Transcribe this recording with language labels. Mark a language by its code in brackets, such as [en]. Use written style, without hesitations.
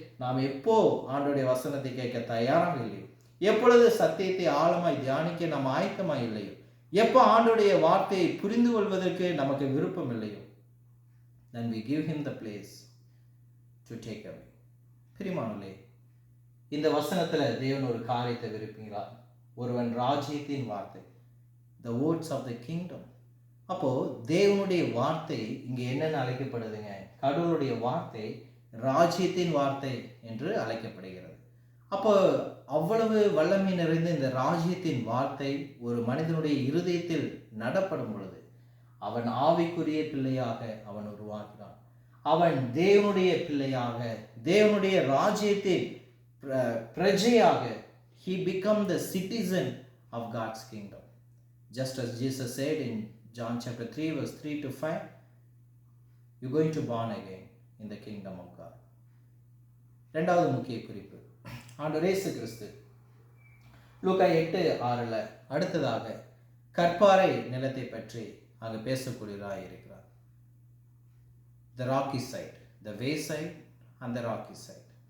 [ta] நாம் எப்போ ஆண்டவருடைய வசனத்தை கேட்க தயாராக இல்லையோ, எப்பொழுது சத்தியத்தை ஆழமாய் தியானிக்க நாம் ஆயத்தமாய் இல்லையோ, எப்போ ஆண்டவருடைய வார்த்தையை புரிந்து கொள்வதற்கு நமக்கு விருப்பம் இல்லையோ, [en] then we give him the place to take away. [ta] பிரியமானவர்களே, இந்த வசனத்துல தேவன் ஒரு காரியத்தை விரும்புகிறார். ஒருவன் ராஜ்யத்தின் வார்த்தை, [en] the words of the kingdom. [ta] அப்போ தேவனுடைய வார்த்தை இங்க என்னென்ன அழைக்கப்படுதுங்க, கடவுளுடைய வார்த்தை ராஜ்யத்தின் வார்த்தை என்று அழைக்கப்படுகிறது. அப்போ அவ்வளவு வல்லமை நிறைந்த இந்த ராஜ்யத்தின் வார்த்தை ஒரு மனிதனுடைய இருதயத்தில் நடப்படும் பொழுது அவன் ஆவிக்குரிய பிள்ளையாக அவன் உருவாகிறான். அவன் தேவனுடைய பிள்ளையாக, தேவனுடைய ராஜ்யத்தின் பிரஜையாக, [en] he become the citizen of God's kingdom. Just as Jesus said in John chapter 3 verse 3 to 5, you're going to born again in the kingdom of God. [ta] இரண்டாவது முக்கிய குறிப்பு, ஆண்டவர் இயேசு கிறிஸ்து லூக்கா 8:6 அடுத்ததாக கற்பாறை நிலத்தை பற்றி அங்கு பேசக்கூடியதாக இருக்கிறார். [en] the rocky side, the way side and the rocky side.